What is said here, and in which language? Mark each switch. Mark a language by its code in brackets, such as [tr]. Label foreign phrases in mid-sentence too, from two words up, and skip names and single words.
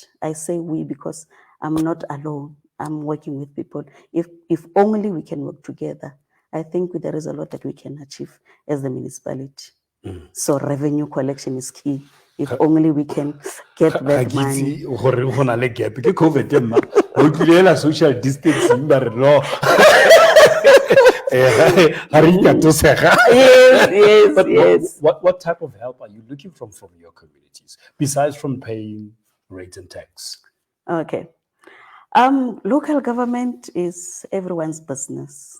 [en] I say we because I'm not alone. I'm working with people. If only we can work together, I think there is a lot that we can achieve as the municipality. So revenue collection is key. If only we can get that money. [tn] COVID emma o tlile [en] social distancing [tn] ba re no [en] Yes, but yes. what type of help are you looking from your communities besides from paying rates and tax? Okay. Local government is everyone's business.